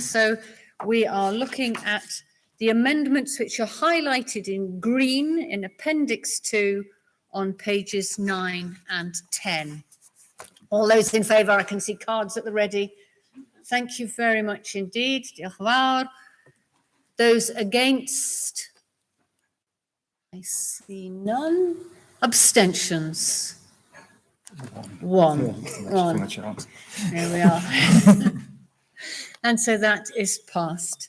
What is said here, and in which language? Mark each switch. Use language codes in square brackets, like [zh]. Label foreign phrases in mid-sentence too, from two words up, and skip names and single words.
[en] So we are looking at the amendments which are highlighted in green in Appendix 2 on pages 9 and 10. All those in favour, I can see cards at the ready. Thank you very much indeed. [cy] Diolch yn fawr. [en] Those against? I see none. Abstentions? One. There we are. And so that is passed.